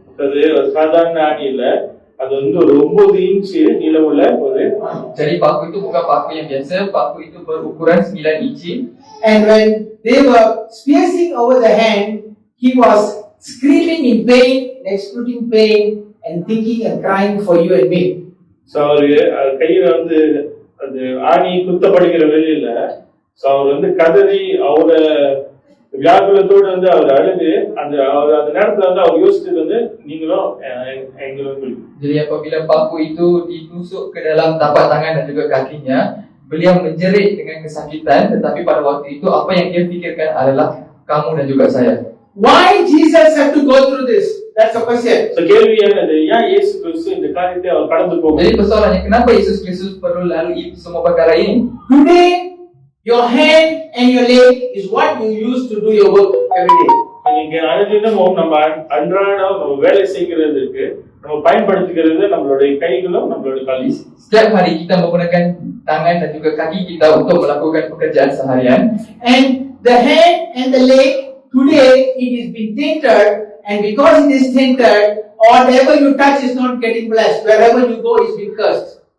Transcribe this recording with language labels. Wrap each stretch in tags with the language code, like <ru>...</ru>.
<ta>அது சாதாரண ஆணி இல்ல, அது வந்து ஒரு 9 இன்ச் நீளமுள்ள ஒரு</ta> <ms>Jadi paku itu bukan paku yang biasa, paku itu berukuran 9 inci.</ms> <en>And when they were piercing over the hand, he was screaming in pain, expressing pain, and thinking and crying for you and me.</en> <ta>So அவரு கையில வந்து அந்த ஆணி குத்தப்படுகிற வேலையில so அவர் வந்து கதறி அவரோட வியாகுலத்தோடு வந்து அவர் அழுது அந்த நேரத்துல வந்து அவர் யோசிச்சது வந்து நீங்களும் எங்களும்.</ta> <ms>Jadi apabila paku itu ditusuk ke dalam tapak tangan dan juga kakinya, beliau menjerit dengan kesakitan, tetapi pada waktu itu apa yang dia fikirkan adalah kamu dan juga saya.</ms> <en>Why Jesus had to go through this? That's the question.</en> <ta>So கேள்வி என்னது, ஏன் இயேசு கிறிஸ்து இந்த காரியத்தை அவர் கடந்து போகும்?</ta> <ms>Jadi persoalannya, kenapa Yesus Kristus perlu lalui semua perkara ini?</ms> <en>Today, your hand and your leg is what you use to do your work every day.</en> <ta>இன்னைக்கு அனுதினமும் நம்ம அன்றாடம் நம்ம வேலை செய்கிறதுக்கு நம்ம பயன்படுத்துகிறது நம்மளுடைய கைகளும் நம்மளுடைய காலும்.</ta> <ms>Setiap hari kita menggunakan tangan dan juga kaki kita untuk melakukan pekerjaan seharian.</ms> <en>And the hand and the leg, today it is being tainted, and because it is tainted, whatever you touch is not getting blessed. Wherever you go is being cursed.</en>